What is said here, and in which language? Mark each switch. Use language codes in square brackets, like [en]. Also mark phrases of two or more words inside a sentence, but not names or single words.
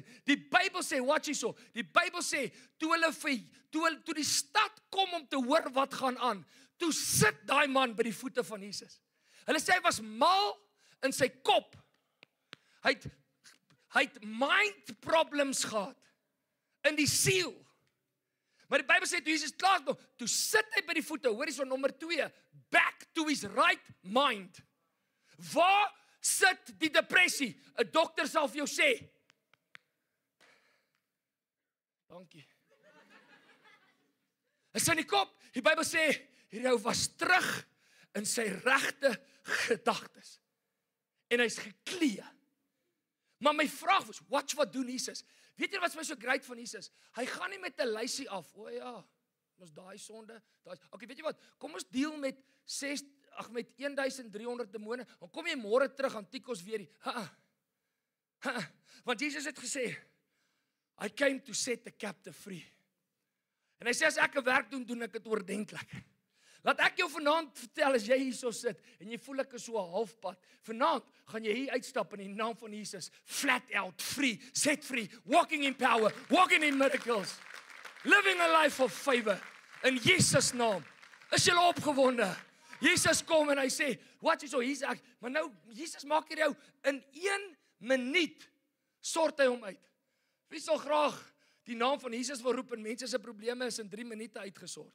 [af] Die Bybel sê, watch hierso, die Bybel sê, toe die stad kom om te hoor wat gaan aan, toe sit daai man by die voete van Jesus. Hulle sê hy was mal in sy kop. Hy het [en] mind problems [af] gehad in die siel. Maar die Bybel sê, toe Jesus klaar kom, toe sit hy by die voete, hoor hierso nommer 2, [en] back to his right mind. [af] Waar sit die depressie? 'n Dokter sal vir jou sê. Dankie. Hy sê in die kop, die Bybel sê, hierdie ou was terug in sy regte gedagtes. En hy's geklee. Maar my vraag was, wat doen Jesus? Weet jy wat my so great van Jesus? Hy gaan nie met 'n lysie af. O ja, ons daai sonde, okay, weet jy wat? Kom ons deel met 1300 demone. Dan kom jy môre terug aan Tikos weer. Want Jesus het gesê, [en] I came to set the captive free. [af] En hy sê as ek 'n werk doen, doen ek dit oordentlik. Laat ek jou vanaand vertel, as jy hierso sit en jy voel ek is so 'n halfpad, vanaand gaan jy hier uitstap in die naam van Jesus, [en] flat out, free, set free, walking in power, walking in miracles, living a life of favor. [af] In Jesus naam. Is julle opgewonde? Jesus kom en hy sê, wat is so? Maar nou, Jesus maak hier jou in 1 minuut sort hy hom uit. Wie sal graag die naam van Jesus wil roep en mense se probleme is in 3 minute uitgesort?